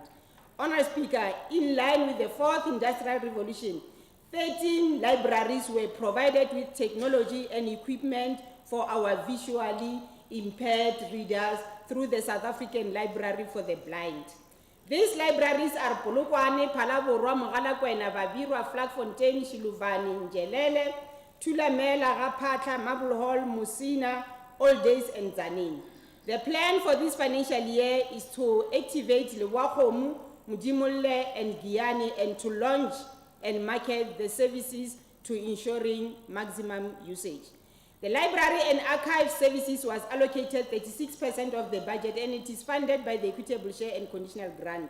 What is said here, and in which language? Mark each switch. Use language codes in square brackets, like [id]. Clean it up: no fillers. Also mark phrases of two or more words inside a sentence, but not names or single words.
[en] Honourable Speaker, in line with the 4th Industrial Revolution, 13 libraries were provided with technology and equipment for our visually impaired readers through the South African Library for the Blind. These libraries are Polokwane, Phalaborwa, Mogalakwena, Babirwa, Vleefontein, Shiluvane, Njelele, Thulamela, Rapatla, Marble Hall, Musina, Old Days, and Tzaneen. The plan for this financial year is to activate Lewakomu, Mudimole, and Giyani, and to launch and market the services to ensuring maximum usage. The library and archive services was allocated 36% of the budget, and it is funded by the equitable share and conditional grant.